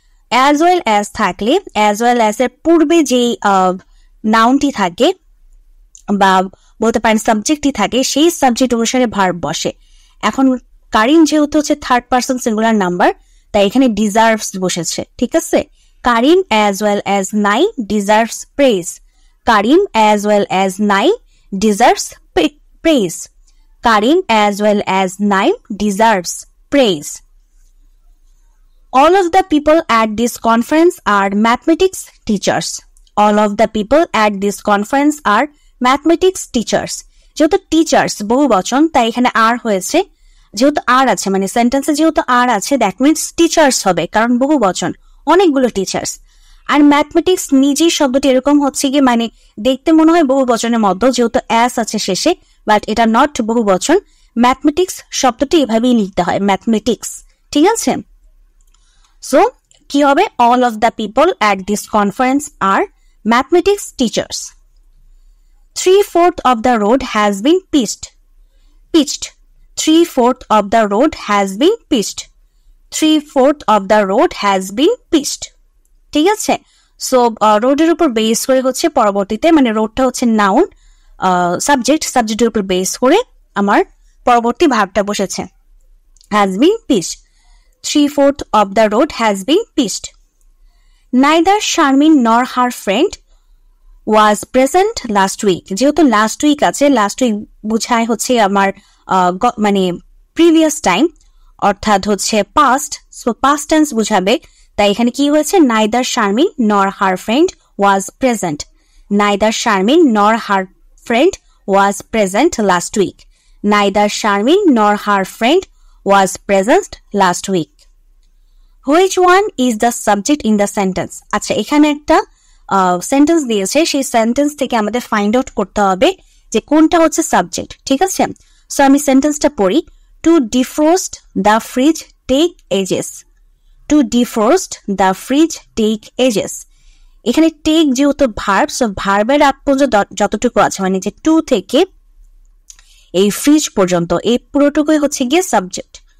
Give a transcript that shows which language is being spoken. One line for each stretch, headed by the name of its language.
Bangla: As well as থাকলে as well as এর পূর্বে যে নাউনটি থাকে বা বলতে পারেন সাবজেক্টটি থাকে, সেই সাবজেক্ট অনুসারে ভার্ব বসে। এখন কারিম যেহেতু হচ্ছে থার্ড পারসন সিঙ্গুলার নাম্বার, তাই এখানে ডিজার্ভস বসেছে। ঠিক আছে?
English: Karim as well as Naim deserves praise. Karim as well as Naim deserves praise. Karim as well as Naim deserves praise. All of the people at this conference are mathematics teachers. All of the people at this conference are mathematics teachers.
Bangla: যেহেতু teachers বহু বচন, তাই এখানে আর হয়েছে। যেহেতু আর আছে, মানে সেন্টেন্সে যেহেতু আর আছে, দ্যাট মিনস টিচার্স হবে, কারণ বহু বচন, অনেকগুলো টিচার্স। আর ম্যাথমেটিক্স নিজেই শব্দটি এরকম হচ্ছে গিয়ে মানে দেখতে মনে হয় বহু বচনের মতো, যেহেতু অ্যাস আছে শেষে, বাট এটা নট বহু বচন। ম্যাথমেটিক্স শব্দটি এভাবেই লিখতে হয়, ম্যাথমেটিক্স। ঠিক আছে? সো কি হবে?
English: All of the people at this conference are mathematics teachers. 3/4 of the road has been pitched. 3/4 of the road has been pitched. 3/4 of the road has been pitched.
Bangla: ঠিক আছে? সো রোডের উপর base করে হচ্ছে পরবর্তীতে, মানে রোডটা হচ্ছে নাউন, সাবজেক্টের উপর বেস করে আমার পরবর্তী ভার্বটা বসেছে, has been pitched.
English: 3/4 of the road has been pitched. Neither Sharmin nor her friend was present last week.
Bangla: যেহেতু লাস্ট উইক আছে, লাস্ট উইক বুঝায় হচ্ছে আমার মানে প্রিভিয়াস টাইম, অর্থাৎ হচ্ছে পাস্ট, সো পাস্ট টেন্স বুঝাবে। তাই এখানে কি হয়েছে?
English: Neither Sharmin nor her friend was present. Neither Sharmin nor her friend was present last week. Neither Sharmin nor her friend was present last week. Which one is the subject in the sentence?
Bangla: আচ্ছা, এখানে একটা sentence দিয়েছে, সেই sentence থেকে আমাদের find out করতে হবে যে কোনটা হচ্ছে সাবজেক্ট। ঠিক আছে, সো আমি সেন্টেন্সটা পড়ি।
English: To defrost the fridge take ages. To defrost the fridge take ages.
Bangla: এখানে টেক যেহেতু ভার্ব, সো ভার্বের আগ পর্যন্ত যতটুকু আছে, মানে যে টু থেকে এই ফ্রিজ পর্যন্ত, এই পুরোটুকুই হচ্ছে গিয়ে সাবজেক্ট।